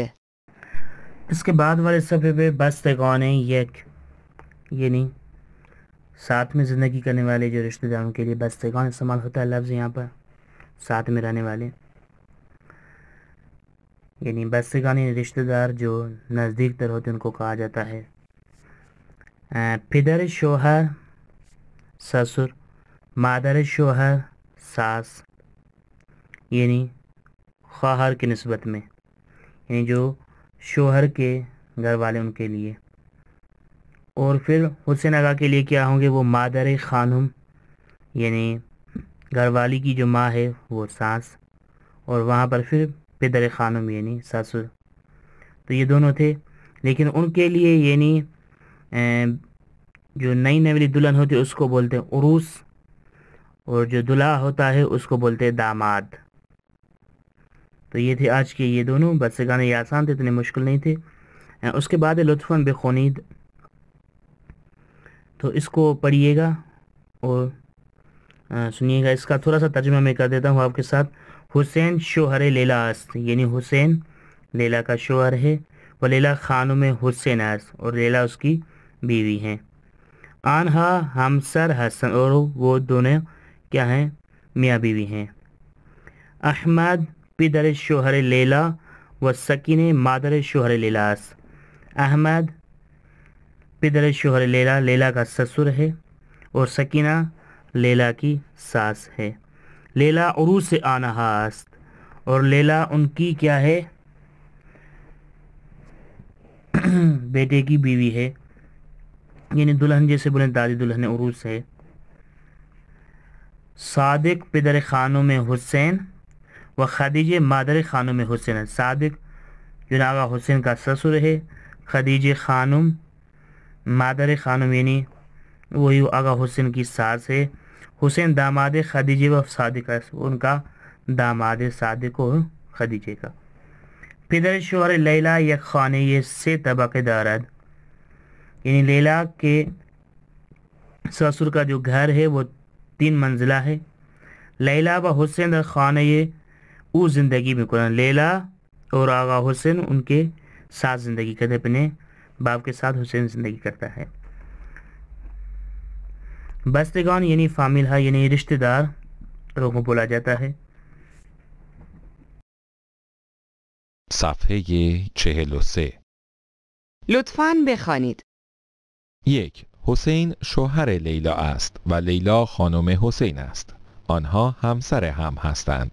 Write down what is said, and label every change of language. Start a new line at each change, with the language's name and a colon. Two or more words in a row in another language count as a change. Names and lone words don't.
Urdu: اس کے بعد والے صفحے پہ بستگان یک یعنی ساتھ میں زندگی کرنے والے جو رشتہ داروں کے لیے بستگان استعمال ہوتا ہے لفظ یہاں پر ساتھ میں رہنے والے یعنی بستگان رشتہ دار جو نزدیک تر ہوتے ہیں ان کو کہا جاتا ہے.
Persian: پدر شوہر
Urdu: سسر،
Persian: مادر شوہر
Urdu: ساس یعنی خواہر کی نسبت میں یعنی جو شوہر کے گھر والے ان کے لیے. اور پھر حسین آقا کے لیے کیا ہوں گے؟ وہ
Persian: مادر خانم
Urdu: یعنی گھر والی کی جو ماں ہے وہ ساس. اور وہاں پر پھر
Persian: پدر خانم
Urdu: یعنی سسر. تو یہ دونوں تھے. لیکن ان کے لیے یعنی جو نئی نویلی دلہن ہوتی ہے اس کو بولتے ہیں عروس, اور جو دلہا ہوتا ہے اس کو بولتے ہیں داماد. تو یہ تھے آج کے یہ دونوں. بس سے گانے یہ آسان تھے, اتنے مشکل نہیں تھے.
Persian: اس کے بعد لطفاً بخونید,
Urdu: تو اس کو پڑھیے گا اور سنیے گا. اس کا تھوڑا سا ترجمہ میں کر دیتا ہوں آپ کے ساتھ.
Persian: حسین شوہر لیلا است,
Urdu: یعنی حسین لیلا کا شوہر ہے.
Persian: و لیلا خانم حسین است,
Urdu: اور لیلا اس کی بیوی ہیں.
Persian: آنہا ہمسر حسن,
Urdu: اور وہ دونوں کیا ہیں, میاں بیوی ہیں.
Persian: احمد پدر شوہر لیلا و سکینہ مادر شوہر لیلا است. احمد پدر شوہر لیلا,
Urdu: لیلا کا سسر ہے, اور سکینہ لیلا کی ساس ہے.
Persian: لیلا عروس آنہا است,
Urdu: اور لیلا ان کی کیا ہے, بیٹے کی بیوی ہے. یعنی دلہن جیسے بولیں دادی دلہن عروس ہے.
Persian: صادق پدر خانم حسین و خدیجہ مادر خانم حسین.
Urdu: صادق جو آغا حسین کا سسر ہے, خدیجہ خانم
Persian: مادر خانم
Urdu: یعنی وہی آغا حسین کی ساس ہے.
Persian: حسین داماد خدیجہ و صادق,
Urdu: ان کا داماد صادق و خدیجہ کا.
Persian: پدر شوہر لیلا یک خانہ یہ سے طبقے دارد,
Urdu: یعنی لیلا کے سسر کا جو گھر ہے وہ 3 منزلہ ہے.
Persian: لیلا و حسین در خانہ او زندگی میں کنن.
Urdu: لیلا اور آغا حسین ان کے ساتھ زندگی کرتے, اپنے باپ کے ساتھ حسین زندگی کرتا ہے. بستگان یعنی فامیل ہے, یعنی رشتہ دار لوگوں بولا جاتا ہے.
Persian: صفحه 43. لطفاً بخوانید. 1. حسین شوهر لیلا است و لیلا خانم حسین است. آنها همسر هم هستند.